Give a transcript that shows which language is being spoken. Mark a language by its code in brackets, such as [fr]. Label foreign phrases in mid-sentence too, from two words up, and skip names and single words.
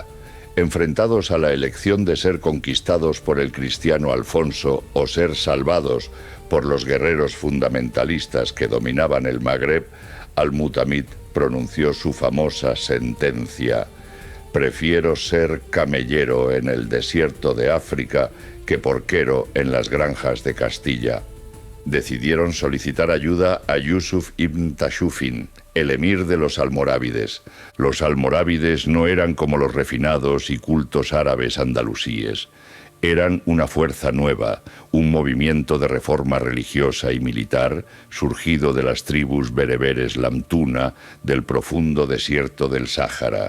[es] Enfrentados a la elección de ser conquistados por el cristiano Alfonso o ser salvados por los guerreros fundamentalistas que dominaban el Magreb, Al-Mutamid pronunció su famosa sentencia: «Prefiero ser camellero en el desierto de África que porquero en las granjas de Castilla». Decidieron solicitar ayuda a Yusuf ibn Tashufin, el emir de los almorávides. Los almorávides no eran como los refinados y cultos árabes andalusíes. Eran una fuerza nueva, un movimiento de reforma religiosa y militar surgido de las tribus bereberes lamtuna del profundo desierto del Sáhara.